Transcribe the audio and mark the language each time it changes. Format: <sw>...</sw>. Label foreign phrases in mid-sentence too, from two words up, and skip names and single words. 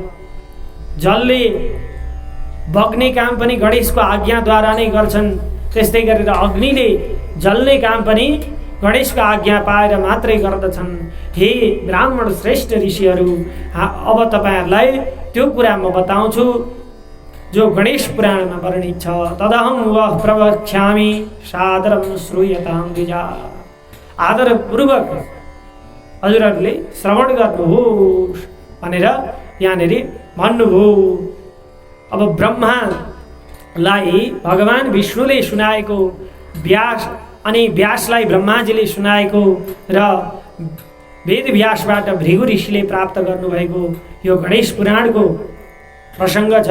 <ne>जलले बग्ने काम पनि गणेशको आज्ञाद्वारा नै गर्छन्। त्यस्तै गरेर अग्निले जल्ने काम पनि गणेशको आज्ञा पाएर मात्रै गर्दछन्। हे ब्राह्मण श्रेष्ठ ऋषिहरू, अब तपाईँहरूलाई त्यो कुरा म बताउँछु जो गणेश पुराणमा वर्णित छ।</ne> <sa>तदहं वः प्रवक्ष्यामि सादरं श्रूयतां द्विजा।</sa> <ne>आदरपूर्वक हजुरहरूले श्रवण गर्नुहोस् भनेर यहाँनिर भन्नुभयो। अब ब्रह्मालाई भगवान विष्णुले सुनाएको व्यास अनि व्यासलाई ब्रह्माजीले सुनाएको र वेद व्यासबाट भृगु ऋषिले प्राप्त गर्नुभएको यो गणेश पुराणको प्रसङ्ग छ।</ne>